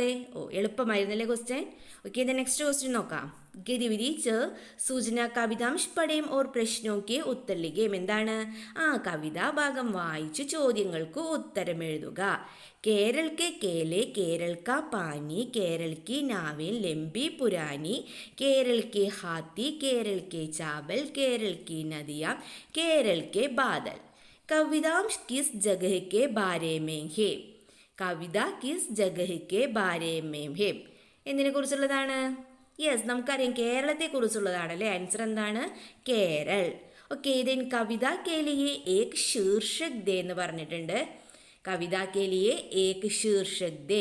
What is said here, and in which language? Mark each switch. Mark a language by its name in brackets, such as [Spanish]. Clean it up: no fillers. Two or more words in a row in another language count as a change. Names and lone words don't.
[Malayalam] എളുപ്പമായിരുന്നല്ലേ ക്വസ്റ്റ്യൻ. ഓക്കെ, [English] next question [Malayalam] നോക്കാം. [Hindi] गतिविधि च सूचना कवितांश पढ़ें और प्रश्नों के उत्तर लिखें. [Malayalam] എന്താണ്? കവിതാ ഭാഗം വായിച്ച് ചോദ്യങ്ങൾക്ക് ഉത്തരം എഴുതുക. [Hindi] केरल के केले, केरल का पानी, केरल की नावें लंबी पुरानी, केरल के हाथी, केरल के चावल, केरल की नदियाँ, केरल के बादल. कवितांश किस जगह के बारे में है? कविता किस जगह के बारे में है. [Malayalam] എന്തിനെ കുറിച്ചുള്ളതാണ്? യെസ്, നമുക്കറിയാം കേരളത്തെക്കുറിച്ചുള്ളതാണല്ലേ. ആൻസർ എന്താണ്? കേരൾ. [English] okay, then [Hindi] कविता के लिए एक शीर्षक दें [Malayalam] എന്ന് പറഞ്ഞിട്ടുണ്ട്. [Hindi] कविता के लिए एक शीर्षक दें.